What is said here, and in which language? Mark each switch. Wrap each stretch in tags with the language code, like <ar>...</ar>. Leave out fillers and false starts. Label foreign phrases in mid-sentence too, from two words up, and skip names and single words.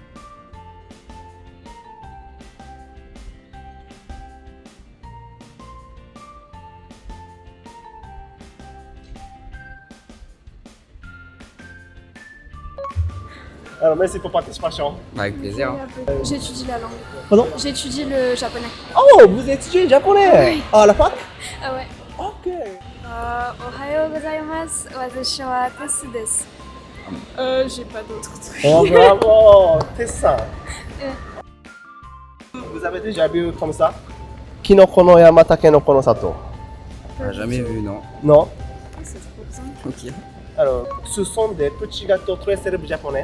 <fr>Alors, merci pour participation. Avec plaisir. J'étudie la langue. Pardon? J'étudie le japonais. Oh, vous étudiez japonais? À la fac? Ah ouais. Ok.</fr> <ja>おはようございます。私はテスです.</ja> <fr>J'ai pas d'autres trucs. Oh, bravo, c'est ça. Vous avez déjà vu comme ça? Kinoko no yama, takenoko no sato. Jamais vu, non. Non? C'est trop bien. Ok. Alors, ce sont des petits gâteaux très célèbres japonais.</fr>